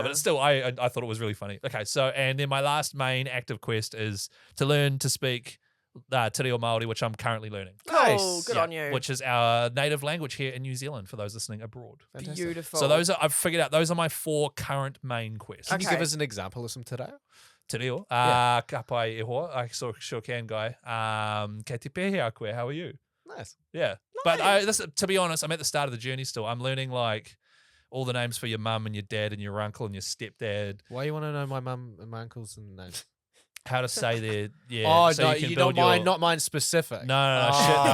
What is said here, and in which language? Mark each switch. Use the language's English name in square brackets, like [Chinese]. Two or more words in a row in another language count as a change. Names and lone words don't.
[English] But it's still, I thought it was really funny. Okay, so, and then my last main active quest is to learn to speak Te Reo Māori, which I'm currently learning. Cool. Nice. Good Yeah, on you. Which is our native language here in New Zealand for those listening abroad. Fantastic. Beautiful. So I've figured out those are my 4 current main quests. Can you Okay. give us an example of some today? Te reo, Yeah. [Māori] ka pai e hoa, [English] I sure can, guy. [Māori] Kei te pehe a koe, [English] how are you? Nice. Yeah. But to be honest, I'm at the start of the journey still. I'm learning like all the names for your mum and your dad and your uncle and your stepdad, Why you want to know my mum and my uncles and names? how to say their, yeah. Oh, so no, you can you build not mine, your, not mine specific. No, shit, no.